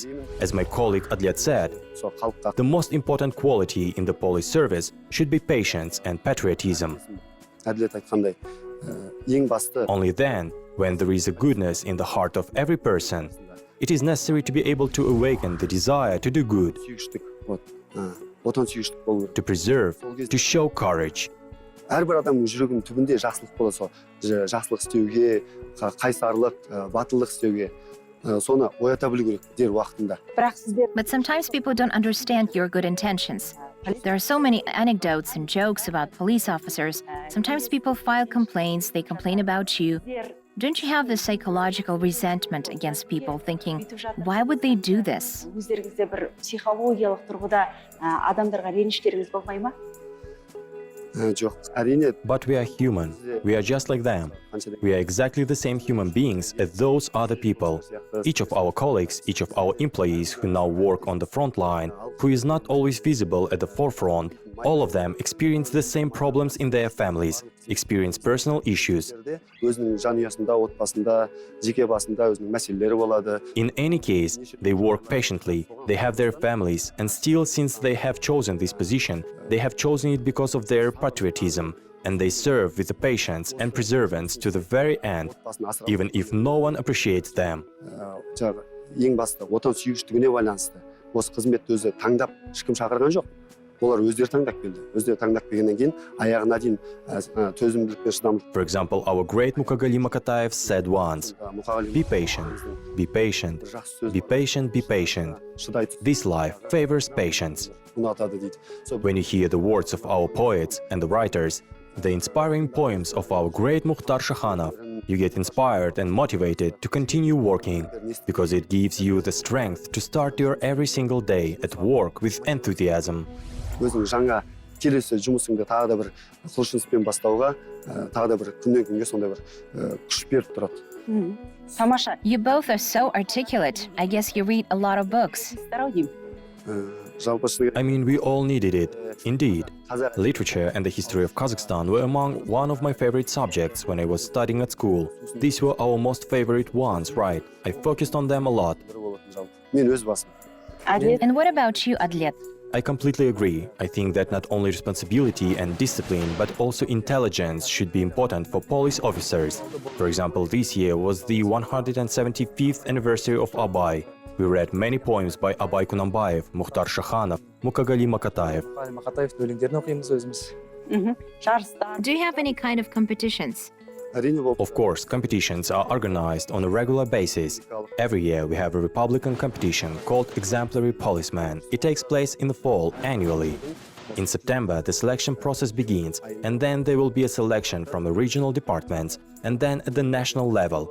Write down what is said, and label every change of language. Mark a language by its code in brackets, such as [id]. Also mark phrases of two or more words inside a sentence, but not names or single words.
[en] As my colleague Adliat said, the most important quality in the police service should be patience and patriotism. Only then, when there is a goodness in the heart of every person, it is necessary to be able to awaken the desire to do good. [kk] Вот. Отансүйгіштік болу керек. [en] to preserve, to show courage. [kk] Әрбір адамның жүрегінің түбінде жақсылық болады, сол жақсылық істеуге, қайсарлық, батылдық істеуге, соны оята білу керек дер уақытында. бірақ сіздер [en] But sometimes people don't understand your good intentions. There are so many anecdotes and jokes about police officers. Sometimes people file complaints, they complain about you. Don't you have this psychological resentment against people, thinking, why would they do this? [kk] өздеріңізде бір психологиялық тұрғыда адамдарға реніштеріңіз болмай ма? Жоқ, әрине, [en] But we are human. We are just like them. We are exactly the same human beings as those other people. Each of our colleagues, each of our employees who now work on the front line, who is not always visible at the forefront, all of them experience the same problems in their families, experience personal issues. [kk] өзінің жанұясында, отбасында, жеке басында өзінің мәселелері болады. [en] In any case, they work patiently, they have their families, and still, since they have chosen this position, they have chosen it because of their patriotism, and they serve with the patience and perseverance to the very end, even if no one appreciates them. [kk] Жаңағы ең басты отансүйгіштігіне байланысты. Осы қызметті өзі таңдап ешкім шақырған жоқ. Олар өздері таңдап келді. Өздері таңдап келгеннен кейін аяғына дейін төзімділік пен шыдамдылық. [en] For example, our great Mukagali Makataev said once, be patient, be patient, be patient, be patient. This life favors patience. [kk] Ұнатады дейді. [en] When you hear the words of our poets and the writers, the inspiring poems of our great Mukhtar Shakhanov, you get inspired and motivated to continue working, because it gives you the strength to start your every single day at work with enthusiasm. [kk] өзің жаңа келесі жұмысыңды тағы да бір құлшыныспен бастауға, тағы да бір күннен күнге сондай бір күш беріп тұрады. Тамаша. [en] You both are so articulate. I guess you read a lot of books. I mean, we all needed it. Indeed, literature and the history of Kazakhstan were among one of my favorite subjects when I was studying at school. These were our most favorite ones, right? I focused on them a lot. [kk] Мен өз басым. [en] And what about you, Adlet? I completely agree. I think that not only responsibility and discipline, but also intelligence should be important for police officers. For example, this year was the 175th anniversary of Abay. We read many poems by Abay Kunambayev, Mukhtar Shakhanov, Mukagali Makataev. [kk] Makataevтің өлеңдерін оқимыз өзіміз. [en] Do you have any kind of competitions? Of course, competitions are organized on a regular basis. Every year we have a Republican competition called Exemplary Policeman. It takes place in the fall annually. In September, the selection process begins, and then there will be a selection from the regional departments, and then at the national level.